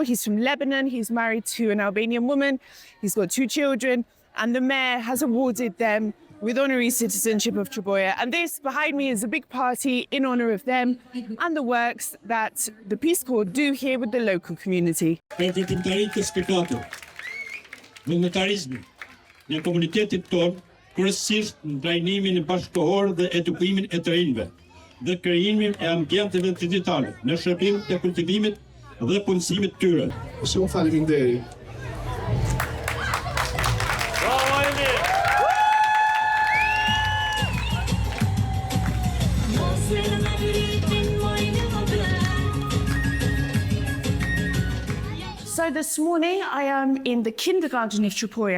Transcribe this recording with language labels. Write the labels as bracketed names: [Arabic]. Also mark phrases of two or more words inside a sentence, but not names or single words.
[English] He's from Lebanon. He's married to an Albanian woman. He's got 2 children. And the mayor has awarded them with honorary citizenship of Tropoja. And this behind me is a big party in honor of them and the works that the Peace Corps do here with the local community. [Albanian] Në komunitetit tonë, kryesisht në trajnimin e bashkëkohor dhe edukimin e të rinjve, dhe krijimin e ambienteve digitale në shërbim të kultivimit dhe punësimit të tyre. Shumë faleminderit. [English] So this morning I am in the kindergarten of Tropoja.